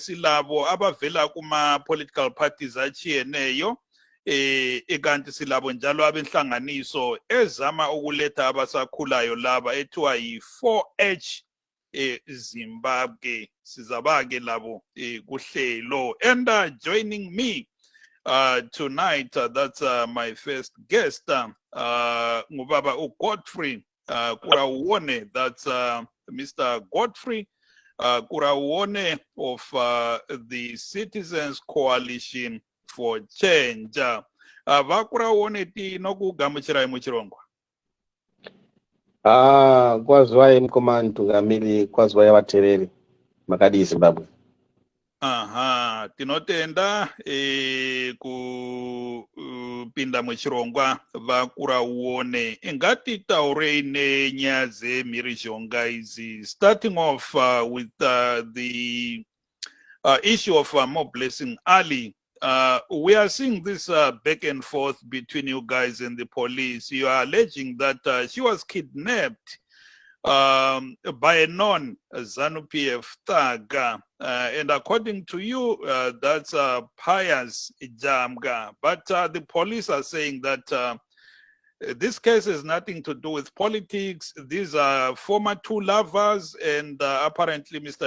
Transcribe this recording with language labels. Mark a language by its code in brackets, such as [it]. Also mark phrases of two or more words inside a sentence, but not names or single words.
[nd] Silabo abavela kuma-political parties achiyeneyo kanti silabo njalo abenhlanganiso ezama ukuletha abasakhulayo laba ethiwa yi-4H Zimbabwe. Sizabake labo kuhlelo. [en] And joining me tonight, that's my first guest, [nd] ngubaba uGodfrey Kurawone. [en] That's Mr. Godfrey Kurawone of the Citizens Coalition for Change. [sn] Vakurawone tinokugamuchirai muchirongwa. Kwaziwai mkomani Tungamili, kwaziwai vatereri makadi Zimbabwe. Aha, tinotenda kupinda muchirongwa Vakurawone. Ingati taurei nenyaya dzemhirizhonga idzi, [en] starting off with the issue of More Blessing Ali. We are seeing this back and forth between you guys and the police. You are alleging that she was kidnapped by a non-ZANU-PF thug. And according to you, that's Pius Jamga. But the police are saying that this case has nothing to do with politics. These are former two lovers, and apparently Mr.